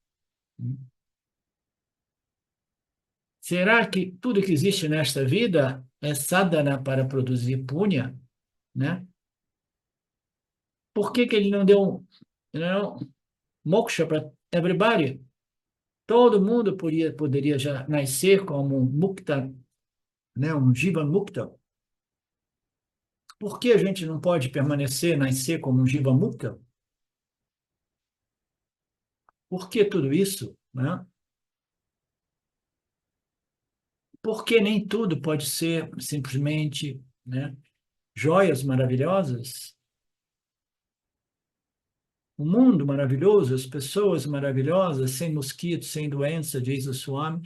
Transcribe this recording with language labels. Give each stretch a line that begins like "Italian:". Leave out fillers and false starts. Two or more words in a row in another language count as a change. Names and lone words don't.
Portuguese: Será que tudo que existe nesta vida é sadhana para produzir punha, né? Por que que ele não deu não, moksha para everybody? Todo mundo poderia já nascer como um mukta, né?
Sanskrit: Um jiva mukta.
Portuguese: Por que a gente não pode permanecer, nascer como um
Sanskrit: jiva mukta?
Portuguese: Por que tudo isso, né? Por que nem tudo pode ser simplesmente, né? Joias maravilhosas? Um mundo maravilhoso, as pessoas maravilhosas, sem mosquitos, sem doença, diz o Swami.